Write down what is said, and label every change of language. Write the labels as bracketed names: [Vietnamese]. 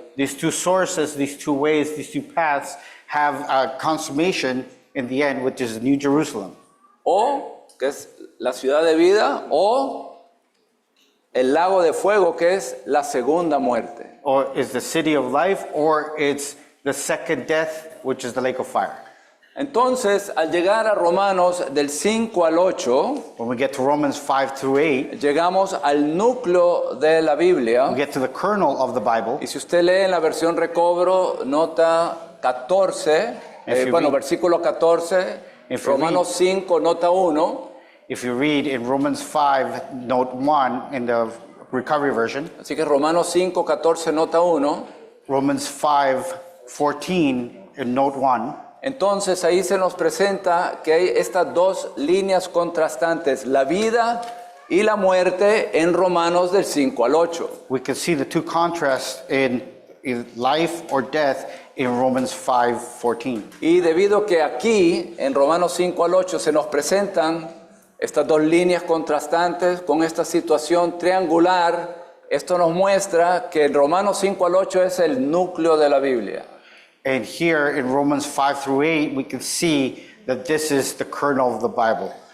[English] These two sources, these two ways, these two paths have a consummation in the end, which is New Jerusalem. [Spanish] o que es la ciudad de vida, o el lago de fuego, que es la segunda muerte. [English] Or is the city of life, or it's the second death, which is the lake of fire. [Spanish] Entonces, al llegar a Romanos del 5 al 8, [English] When we get to Romans 5 through 8, [Spanish] llegamos al núcleo de la Biblia. [English] we get to the kernel of the Bible. [Spanish] Y si usted lee en la versión Recobro, nota 14, [English] If you read- [Spanish] versículo 14, [English] If you [Spanish] Romanos 5, nota 1, [English] if you read in Romans 5, note 1 in the Recovery Version, [Spanish] Así que Romanos 5, 14, nota 1. [English] Romans 5:14 in note 1, [Spanish] Entonces ahí se nos presenta que hay estas dos líneas contrastantes, la vida y la muerte en Romanos del 5 al 8. [English] we can see the two contrasts in life or death in Romans 5:14. [Spanish] Y debido que aquí en Romanos 5 al 8 se nos presentan estas dos líneas contrastantes con esta situación triangular, esto nos muestra que en Romanos 5 al 8 es el núcleo de la Biblia. [English] And here in Romans 5-8, we can see that this is the kernel of the Bible.